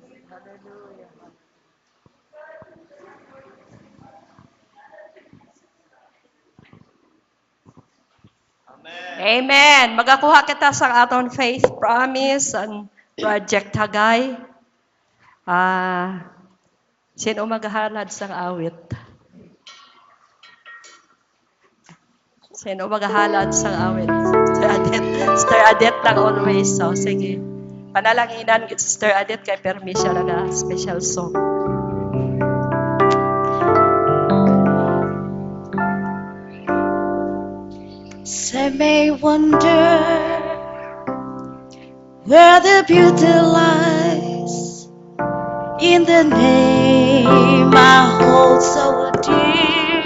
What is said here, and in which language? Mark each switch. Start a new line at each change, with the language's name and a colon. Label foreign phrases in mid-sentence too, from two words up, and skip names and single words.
English: Hallelujah. Amen.
Hiligaynon: Magakuha kita sa aton
English: faith promise
Hiligaynon: and Project Hagay. Sino maghahalad sa awit? Sino maghahalad sa awit? Sister Adet. Sister Adet lang always. So, sige. Panalanginan, Sister Adet, kay permission na
English: special song. Some may wonder where the beauty lies in the name I hold so dear.